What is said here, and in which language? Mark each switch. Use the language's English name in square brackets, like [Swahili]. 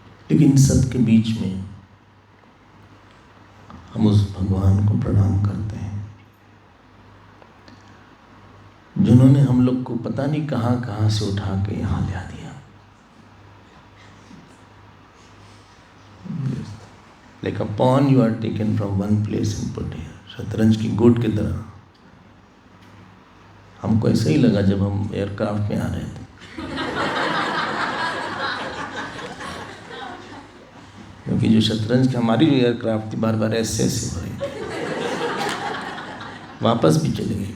[Hindi] लेकिन सब के बीच में हम उस भगवान को प्रणाम करते हैं जिन्होंने हम लोग को पता नहीं कहाँ कहाँ से उठा के यहाँ ला दिया। [English] Like a pawn you are taken from one place and put here. [Hindi] शतरंज की गोट की तरह हमको ऐसा ही लगा जब हम एयरक्राफ्ट में आ रहे थे, क्योंकि जो शतरंज की हमारी जो एयरक्राफ्ट थी बार बार ऐसे ऐसे हो रही थी, वापस भी चले गई।